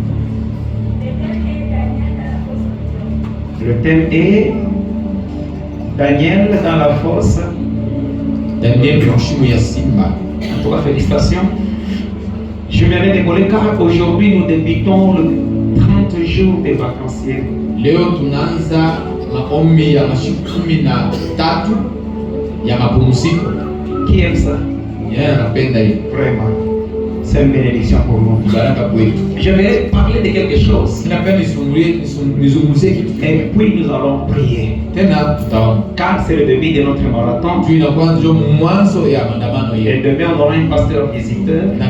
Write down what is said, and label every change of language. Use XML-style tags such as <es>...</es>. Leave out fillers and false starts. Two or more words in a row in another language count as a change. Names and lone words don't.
<fr>Le thème est Daniel dans la fosse. Daniel Simba. En tout cas, félicitations. Je m'avais décollé car aujourd'hui nous débutons le 30 jours des vacanciers.</fr> <sw>Leo tunaanza maombi ya masiku 13 ya mapumziko.</sw> <fr>Qui aime ça?</fr> <sw>Anapenda hiyo.</sw> <fr>Vraiment. C'est une bénédiction pour nous. Je vais parler de quelque chose. Et puis nous allons prier. Car c'est le début de notre marathon. Et demain on aura un pasteur visiteur.</fr>